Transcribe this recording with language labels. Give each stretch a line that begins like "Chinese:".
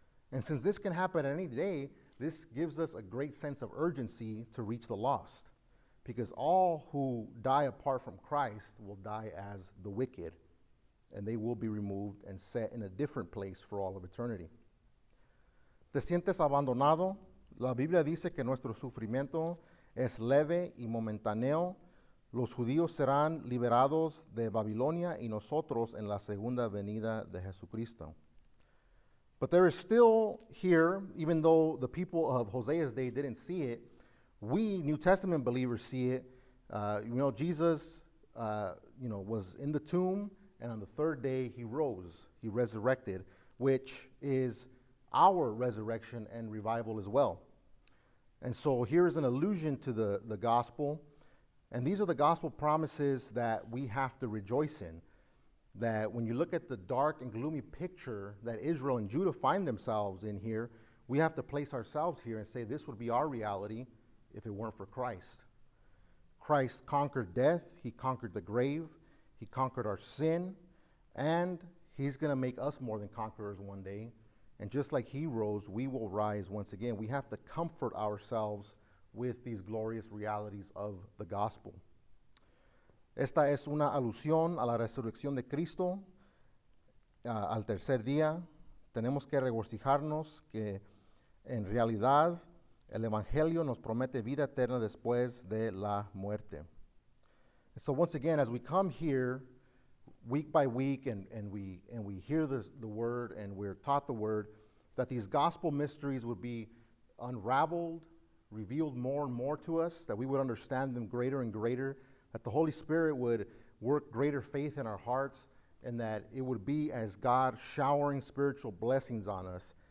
English: And since this can happen any day, this gives us a great sense of urgency to reach the lost. Because all who die apart from Christ will die as the wicked, and they will be removed and set in a different place for all of eternity.
Spanish: ¿Te sientes abandonado? La Biblia dice que nuestro sufrimiento es leve y momentáneo. Los judíos serán liberados de Babilonia y nosotros en la segunda venida de Jesucristo.
English: But there is still here, even though the people of Hosea's day didn't see it, we New Testament believers see it. Jesus, was in the tomb, and on the third day he rose, he resurrected, which is our resurrection and revival as well. And so here is an allusion to the gospel, and these are the gospel promises that we have to rejoice in. That when you look at the dark and gloomy picture that Israel and Judah find themselves in here, we have to place ourselves here and say this would be our reality if it weren't for Christ. Christ conquered death, he conquered the grave, he conquered our sin, and he's going to make us more than conquerors one day. And just like he rose, we will rise once again. We have to comfort ourselves with these glorious realities of the gospel.
Spanish: Esta es una alusión a la resurrección de Cristo al tercer día. Tenemos que regocijarnos que en realidad el Evangelio nos promete vida eterna después de la muerte.
English: And so once again, as we come here week by week and we hear the word and we're taught the word, that these gospel mysteries would be unraveled, revealed more and more to us, that we would understand them greater and greater, that the Holy Spirit would work greater faith in our hearts, and that it would be as God showering spiritual blessings on us.